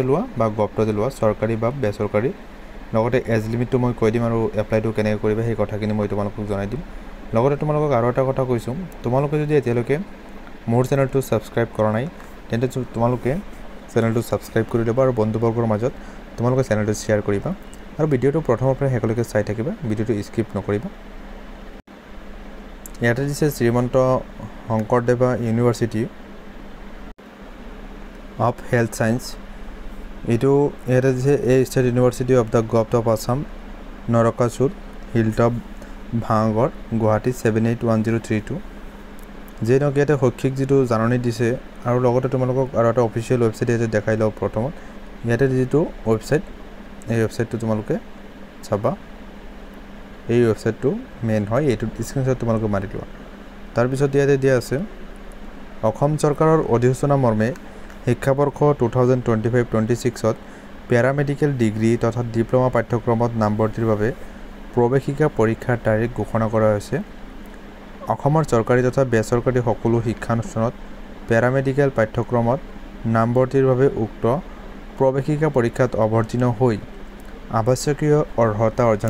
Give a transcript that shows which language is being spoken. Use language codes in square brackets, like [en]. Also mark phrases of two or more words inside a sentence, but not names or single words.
[as] লোৱা বা গভৰ্ণমেণ্টে লোৱা সৰকাৰি বা বেসৰকাৰি লগতে [en] age limit [as] মই কৈ দিম আৰু এপ্লাইটো কেনে কৰিবা সেই কথাখিনি মই তোমালোকক জনাই দিম লগতে তোমালোকক আৰু এটা কথা কৈছো তোমালোকে যদি এতিয়ালৈকে মোৰ চেনেলটো সাবস্ক্ৰাইব কৰা নাই তেন্তে তোমালোকে চেনেলটো সাবস্ক্ৰাইব কৰি ল'বা আৰু বন্ধুবৰ্গৰ মাজত তোমালোকে চেনেলটো শেয়াৰ কৰিবা আৰু ভিডিওটো প্ৰথমৰ পৰা শেষলৈকে চাই থাকিবা ভিডিওটো স্কিপ নকৰিবা ইয়াতে দিছে শ্ৰীমন্ত শংকৰদেৱ ইউনিভাৰ্চিটি of Health Science এইটো এৰা যে [en] a State University of the Government of Assam [as] Norakasur Hilltop Bhangor Guwahati 781032 যে নক এইটো হ'ককিক যিটো জাননী দিছে আৰু লগতে তোমালোক আৰু এটা [en] official website [as] এইটো দেখাই লওঁ প্ৰথমতে য'তে যিটো website এই website টো তোমালোকে চাবা এই website টো main হয় এইটো screenshot তোমালোকে মাৰি লোৱা তাৰ বিচত য'তে দিয়া আছে অসম চৰকাৰৰ অধিসূচনা মৰ্মে শিক্ষাবৰ্ষ 2025-26ত প্যাৰামেডিকেল ডিগ্ৰী তথা ডিপ্লোমা পাঠ্যক্ৰমত নামভৰ্তিৰ বাবে প্ৰৱেশিকা পৰীক্ষাৰ তাৰিখ ঘোষণা কৰা হৈছে অসমৰ চৰকাৰি তথা বেসৰকাৰি সকলো শিক্ষানুষ্ঠানত প্যাৰামেডিকেল পাঠ্যক্ৰমত নামভৰ্তিৰ বাবে উক্ত প্ৰৱেশিকা পৰীক্ষাত অৱতীৰ্ণ হৈ আৱশ্যকীয় অৰ্হতা অৰ্জন